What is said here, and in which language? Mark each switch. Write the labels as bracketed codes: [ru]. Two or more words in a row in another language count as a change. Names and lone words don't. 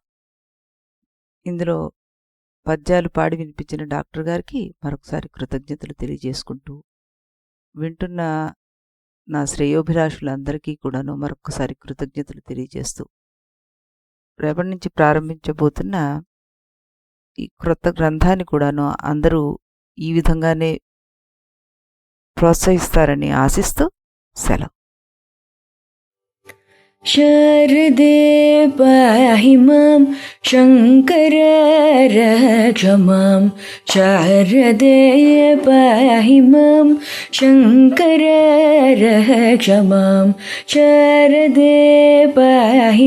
[te] ఇందులో పద్యాలు పాడి వినిపించిన డాక్టర్ గారికి మరొకసారి కృతజ్ఞతలు తెలియజేసుకుంటూ, వింటున్న నా శ్రేయోభిలాషులందరికీ కూడాను మరొకసారి కృతజ్ఞతలు తెలియజేస్తూ, రేపటి నుంచి ప్రారంభించబోతున్న ఈ క్రొత్త గ్రంథాన్ని కూడాను అందరూ ఈ విధంగానే ప్రోత్సహిస్తారని ఆశిస్తూ సెలవు. [sa] शारदे पाहि मां शङ्कर रक्ष मां शारदे पाहि मां शङ्कर रक्ष मां शारदे पाहि